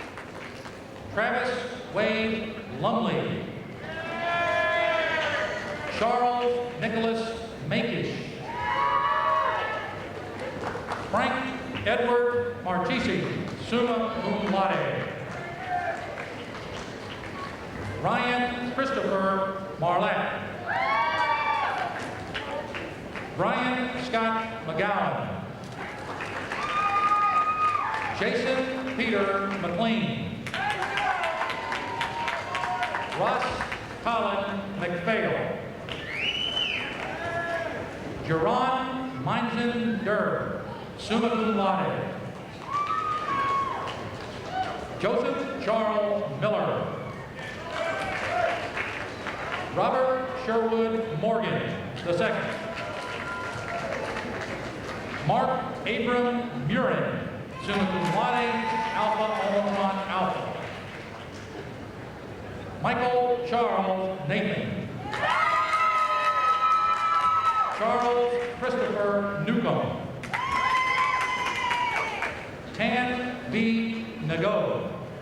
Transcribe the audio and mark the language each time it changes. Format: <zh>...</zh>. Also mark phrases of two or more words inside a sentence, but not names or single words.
<en>Travis Wade Lumley. Charles Nicholas Makish. Frank Edward Marchesi,</en> <la>summa cum laude.</la> <en>Ryan Christopher Marlatt. Brian Scott McGowan. Jason Peter McLean. Ross Colin McPhail. Jerron Meinzen Durr,</en> <la>summa cum laude.</la> <en>Joseph Charles Miller. Robert Sherwood Morgan, II. Mark Abram Murin,</en> <la>summa cum laude,</la> <en>Alpha Omicron Alpha. Michael Charles Nathan. Charles Christopher Newcomb. Tan B. Nago.</en>